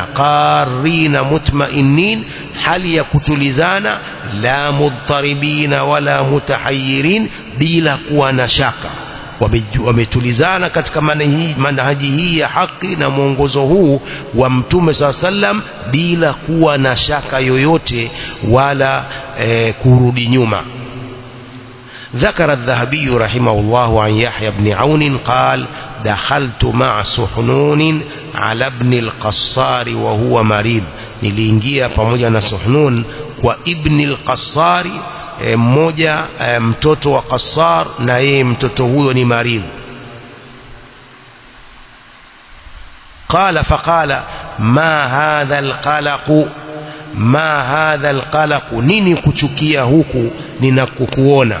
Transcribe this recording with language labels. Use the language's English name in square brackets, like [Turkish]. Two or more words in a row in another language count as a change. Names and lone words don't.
[Arabic] قارين مطمئنين, [Swahili] hali ya kutulizana, [Arabic] لا مضطربين ولا متحيرين, [Swahili] bila kuwa na shaka. Wametulizana katika manhaji hii ya haki na muongozo huu wa Mtume SAW bila kuwa na shaka yoyote wala kurudi nyuma. [Arabic] ذكر الذهبي رحمه الله عن يحيى بن عون قال: دخلت مع سحنون على ابن القصار وهو مريض. [Swahili] niliingia pamoja na Suhnun kwa ibn al-Qassar, mmoja mtoto wa Qassar, na yeye mtoto huyo ni marid. [Arabic] فقال ما هذا القلق, ما هذا القلق, [Swahili] nini kuchukia huku ninakukuona?